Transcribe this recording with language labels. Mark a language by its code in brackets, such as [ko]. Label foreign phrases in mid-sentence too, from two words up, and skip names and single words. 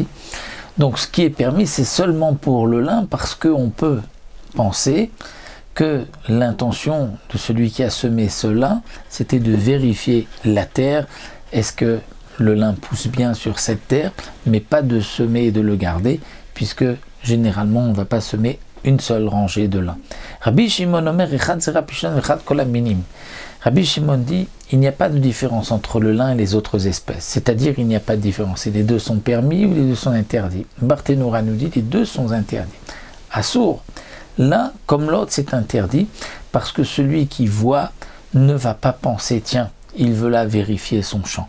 [fr] Donc ce qui est permis, c'est seulement pour le lin, parce qu'on peut penser que l'intention de celui qui a semé ce lin, c'était de vérifier la terre, est-ce que le lin pousse bien sur cette terre, mais pas de semer et de le garder, puisque généralement on ne va pas semer une seule rangée de lin. [he] רבי שמעון אומר, אחד זרע פשתן ואחד כל מינים. [fr] Rabbi Shimon dit, il n'y a pas de différence entre le lin et les autres espèces. C'est-à-dire, il n'y a pas de différence. Et les deux sont permis ou les deux sont interdits. Barthénora nous dit, les deux sont interdits. Assour, l'un comme l'autre, c'est interdit parce que celui qui voit ne va pas penser, tiens, il veut là vérifier son champ.